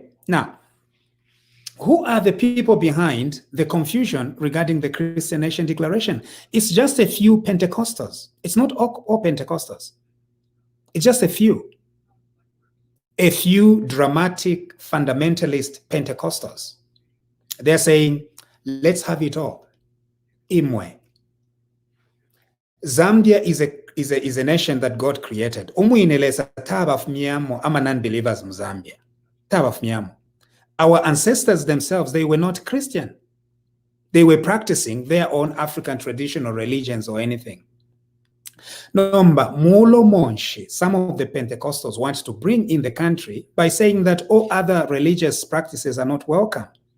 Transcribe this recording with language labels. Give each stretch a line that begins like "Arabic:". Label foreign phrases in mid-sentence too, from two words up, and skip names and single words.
English: Now, who are the people behind the confusion regarding the Christian nation declaration? It's just a few Pentecostals. It's not all Pentecostals. It's just a few. A few dramatic fundamentalist Pentecostals. They're saying, let's have it all. Imwe. Zambia is a nation that God created.
Bemba: Umuineleza tabafumyamo ama non-believers mu Zambia. Tabafumyamo.
English: Our ancestors themselves, they were not Christian. They were practicing their own African traditional religions or anything. Number Mulo Monshi, some of the Pentecostals want to bring in the country by saying that all other religious practices are not welcome.